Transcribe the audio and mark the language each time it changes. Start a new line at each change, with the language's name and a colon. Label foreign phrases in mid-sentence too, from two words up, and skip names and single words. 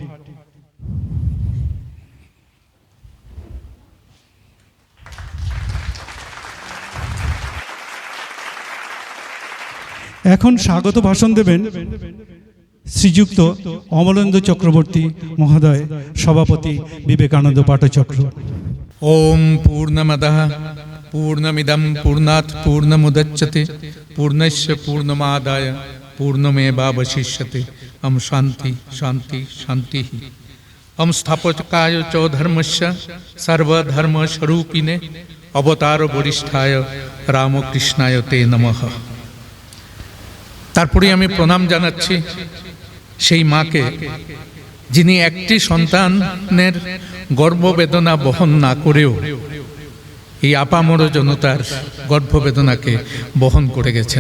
Bangla: এখন স্বাগত ভাষণ দেবেন শ্রীযুক্ত অমলেন্দু চক্রবর্তী মহোদয়, সভাপতি বিবেকানন্দ পাঠচক্র।
Sanskrit: ওম পূর্ণমদঃ पूर्णमिदं पूर्णात् पूर्णमुदच्यते पूर्णस्य पूर्णमादाय पूर्णमेवावशिष्यते। हम शांति शांति शांति। हम स्थापकाय च धर्मस्य सर्वधर्मस्वरूपिणे अवतार वरिष्ठाय रामकृष्णाय ते नमः।
Bangla: তারপরে আমি প্রণাম জানাচ্ছি সেই মাকে, যিনি একটি সন্তানের গর্ভবেদনা বহন না করেও এই আপামর জনতার গর্ভবেদনাকে বহন করে গেছেন।